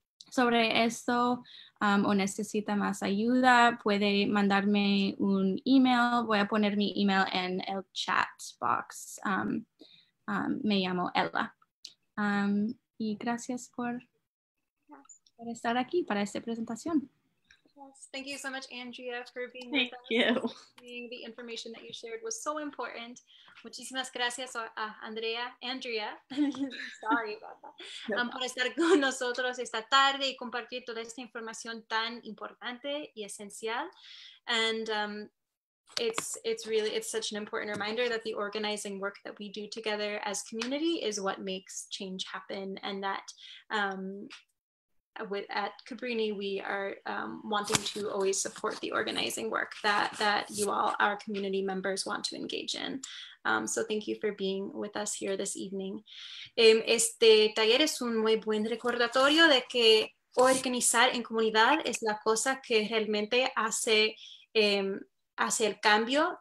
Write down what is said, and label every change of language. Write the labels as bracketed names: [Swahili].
[Spanish] sobre esto o necesita más ayuda, puede mandarme un email. Voy a poner mi email en el chat box. Me llamo Ella. Y gracias por estar aquí para esta presentación. [English] Yes. Thank you so much, Andrea, for being Thank with us. you. The information that you shared was so important. [Spanish] Muchísimas gracias a Andrea, [English] sorry about that, [Spanish] por estar con nosotros esta tarde y compartir toda esta información tan importante y esencial. [English] And it's such an important reminder that the organizing work that we do together as community is what makes change happen, and that at Cabrini, we are wanting to always support the organizing work that you all, our community members, want to engage in. So thank you for being with us here this evening. [Spanish] Este taller es un muy buen recordatorio de que organizar en comunidad es la cosa que realmente hace el cambio.